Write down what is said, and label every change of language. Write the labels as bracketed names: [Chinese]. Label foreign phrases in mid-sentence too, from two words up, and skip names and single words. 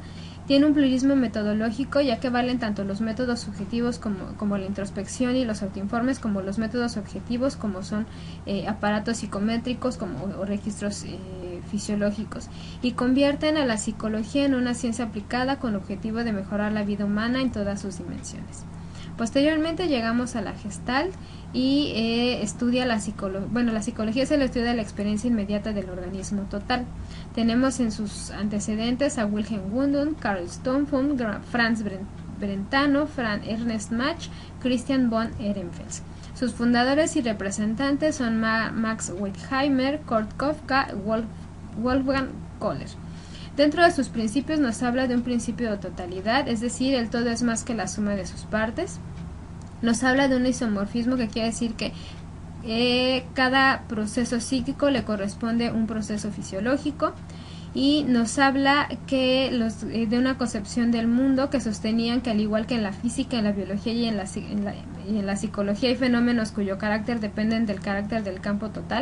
[Spanish] Tiene un pluralismo metodológico, ya que valen tanto los métodos subjetivos como la introspección y los autoinformes, como los métodos objetivos, como son aparatos psicométricos o registros fisiológicos, y convierten a la psicología en una ciencia aplicada con el objetivo de mejorar la vida humana en todas sus dimensiones. Posteriormente llegamos a la Gestalt y estudia la psicología. Bueno, la psicología es el estudio de la experiencia inmediata del organismo total. Tenemos en sus antecedentes a Wilhelm Wundt, Carl Stumpf, Franz Brentano, Franz Ernst Mach, Christian von Ehrenfels. Sus fundadores y representantes son Max Wertheimer, Kurt Koffka, Wolfgang Kohler. Dentro de sus principios nos habla de un principio de totalidad, es decir, el todo es más que la suma de sus partes. Nos habla de un isomorfismo, que quiere decir que cada proceso psíquico le corresponde un proceso fisiológico, y nos habla que de una concepción del mundo que sostenían que, al igual que en la física, en la biología y en la psicología, hay fenómenos cuyo carácter dependen del carácter del campo total.